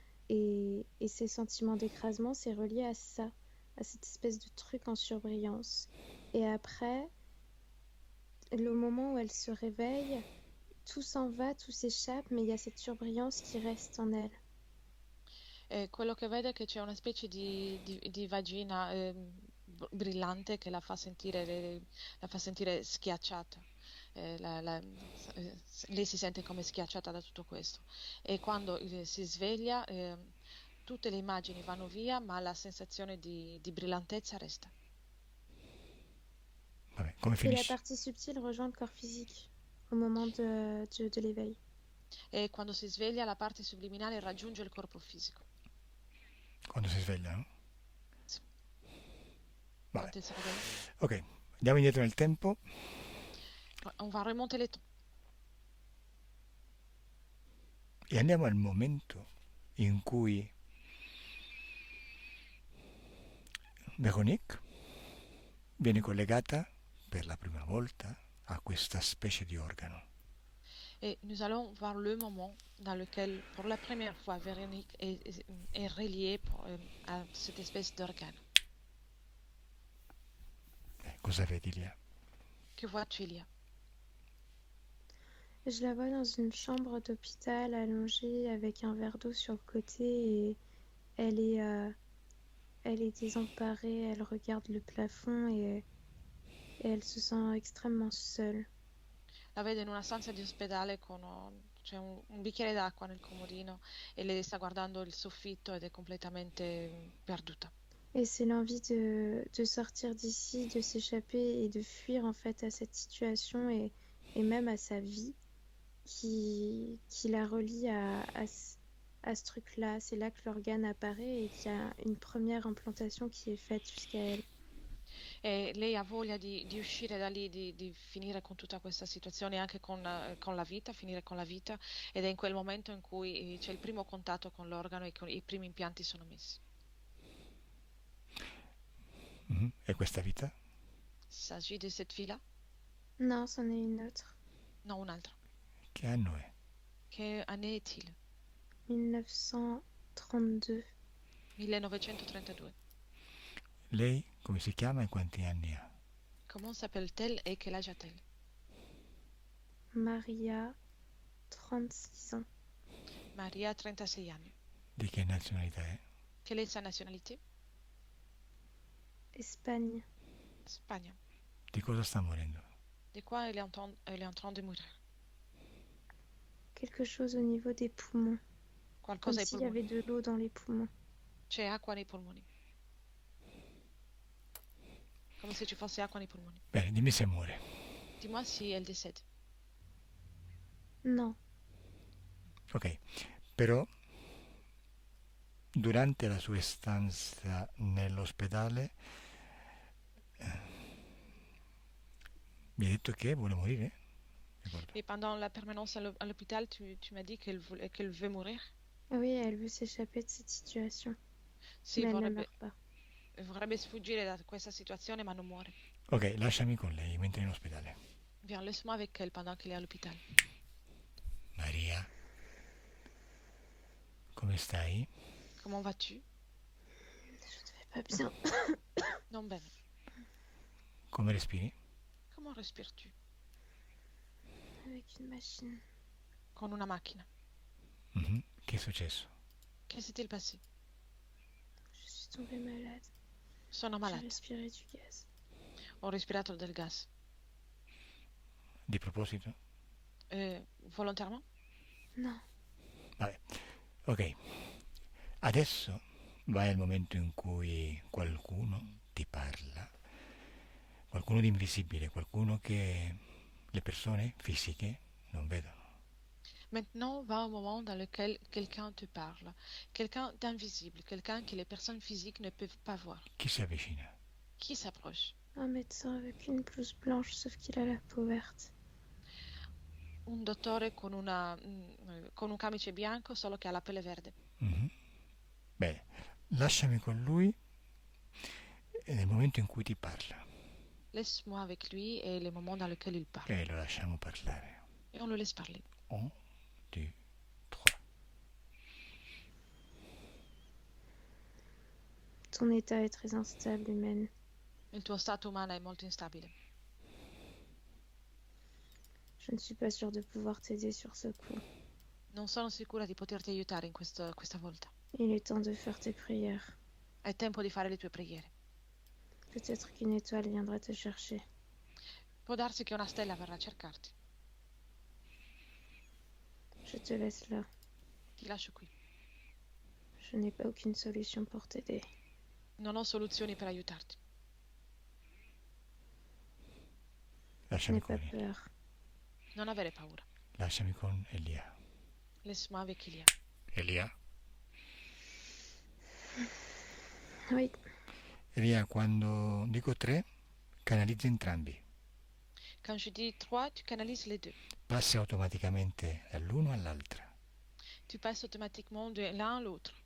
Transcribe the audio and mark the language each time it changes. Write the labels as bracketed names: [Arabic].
[French] Et ces sentiments d'écrasement, c'est relié à ça, à cette espèce de truc en surbrillance. Et après, le moment où elle se réveille, tout s'en va, tout s'échappe, mais il y a cette surbrillance qui reste en elle. [Italian] E quello che vede è che c'è una specie di vagina brillante che la fa sentire schiacciata. Eh, la- la- Lei si sente come schiacciata da tutto questo. E quando si sveglia, tutte le immagini vanno via, ma la sensazione di brillantezza resta. Vabbè, come [French] Et la [Italian] finisce? [French] partie subtile rejoint le corps physique au moment de l'éveil. [Italian] E quando si sveglia, la parte subliminale raggiunge il corpo fisico. Quando si sveglia, no? Sì. Vabbè. [French] Quand elle se réveille. [Italian] Ok, andiamo indietro nel tempo [French] On va remonter les temps. [Italian] e andiamo al momento in cui Véronique viene collegata per la prima volta a questa specie di organo. [French] Et nous allons voir le moment dans lequel, pour la première fois, Véronique est reliée à cette espèce d'organe. [Italian] Cosa vedi lì? [French] Que vois-tu, Elia? Je la vois dans une chambre d'hôpital allongée avec un verre d'eau sur le côté et elle est désemparée, elle regarde le plafond et elle se sent extrêmement seule. [Italian] La vedo in una stanza di ospedale con c'è un bicchiere d'acqua nel comodino e lei sta guardando il soffitto ed è completamente perduta. [French] Et c'est l'envie de sortir d'ici, de s'échapper et de fuir en fait à cette situation et même à sa vie qui la relie à ce truc-là. C'est là que l'organe apparaît et qu'il y a une première implantation qui est faite jusqu'à elle. [Italian] E lei ha voglia di uscire da lì, di finire con tutta questa situazione, anche con la vita, finire con la vita, ed è in quel momento in cui c'è il primo contatto con l'organo e i primi impianti sono messi. E questa vita? [French] Il s'agit de cette fille-là? Non, c'en est une autre. [Italian] Non, un'altra. Che anno è? [French] Che année est-il? 1932. [Italian] 1932. Lei come si chiama e quanti anni ha? [French] Comment s'appelle-t-elle et quel âge a-t-elle? Maria, 36 ans. [Italian] Maria ha 36 anni. Di che nazionalità è? [French] Quelle est sa nationalité? Espagne. [Italian] Spagna. Di cosa sta morendo? [French] De quoi elle est en train de mourir? Quelque chose au niveau des poumons. Comme [Italian] Qualcosa ai [French] s'il y avait [Italian] polmoni. [French] de l'eau dans les poumons. [Italian] C'è acqua nei polmoni. Come se ci fosse acqua nei polmoni. Bene, dimmi se muore. [French] Dis-moi si elle décède. Non. [Italian] Ok, però durante la sua stanza nell'ospedale mi hai detto che vuole morire? Ricordo. [French] Et pendant la permanence à l'hôpital, tu m'as dit qu'elle veut mourir? Oui, elle veut s'échapper de cette situation. [Italian] Sì, [French] Mais elle ne [Italian] vorrebbe, [French] meurt pas. [Italian] vorrebbe sfuggire da questa situazione, ma non muore. Ok, lasciami con lei mentre è in ospedale. [French] Viens, laisse-moi avec elle pendant qu'elle est à l'hôpital. [Italian] Maria, come stai? [French] Comment vas-tu? Je ne vais pas bien. [Italian] Non bene. Come respiri? [French] Comment respires-tu? Avec une machine. [Italian] Con una macchina. Mhm. Che è successo? [French] Che s'est-il passé? Je suis tombée malade. [Italian] Sono [French] J'ai [Italian] malata. [French] respiré du gaz. [Italian] Ho respirato del gas. Di proposito? [French] Volontairement? Non. [Italian] Vabbè, ok. Adesso vai al momento in cui qualcuno ti parla, qualcuno di invisibile, qualcuno che le persone fisiche non vedono. [French] Maintenant va au moment dans lequel quelqu'un te parle. Quelqu'un d'invisible. Quelqu'un que les personnes physiques ne peuvent pas voir. [Italian] Chi si avvicina? [French] Qui s'approche? Un médecin avec une blouse blanche, sauf qu'il a la peau verte. [Italian] Un dottore con un camice bianco, solo che ha la pelle verde. Mhm. Bene, lasciami con lui nel momento in cui ti parla [French] Laisse-moi avec lui et les moments dans lesquels il parle. [Italian] e lo lasciamo parlare. [French] Et on le laisse parler. [Italian] 1, 2, 3. [French] Ton état est très instable, humaine. [Italian] Il tuo stato umano è molto instabile. [French] Je ne suis pas sûre de pouvoir t'aider sur ce coup. [Italian] Non sono sicura di poterti aiutare questa volta. [French] Il est temps de faire tes prières. [Italian] È tempo di fare le tue preghiere. [French] Peut-être qu'une étoile viendra te chercher. [Italian] Può darsi che una stella verrà a cercarti. [French] Je te laisse là. [Italian] Ti lascio qui. [French] Je n'ai pas aucune solution pour t'aider. [Italian] Non ho soluzioni per aiutarti. Lasciami [French] N'aie pas [Italian] con, [French] peur. [Italian] Non avere paura. lasciami con Elia. [French] Laisse-moi avec Ilia. [Italian] Elia? [French] Oui, [Italian] Elia, quando dico 3, canalizza entrambi. [French] Quand je dis 3, tu canalises les deux. [Italian] Passi automaticamente dall'uno all'altra, [French] Tu passes automatiquement de l'un à l'autre.